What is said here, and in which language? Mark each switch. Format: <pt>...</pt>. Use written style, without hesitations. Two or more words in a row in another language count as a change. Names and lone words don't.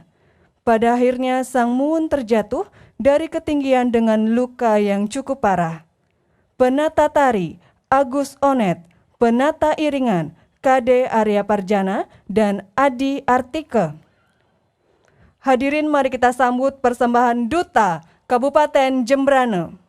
<id>Pada akhirnya Sang Muun terjatuh dari ketinggian dengan luka yang cukup parah. Penata tari Agus Onet, penata iringan Kade Arya Parjana dan Adi Artika. Hadirin, mari kita sambut persembahan Duta Kabupaten Jembrana.</id>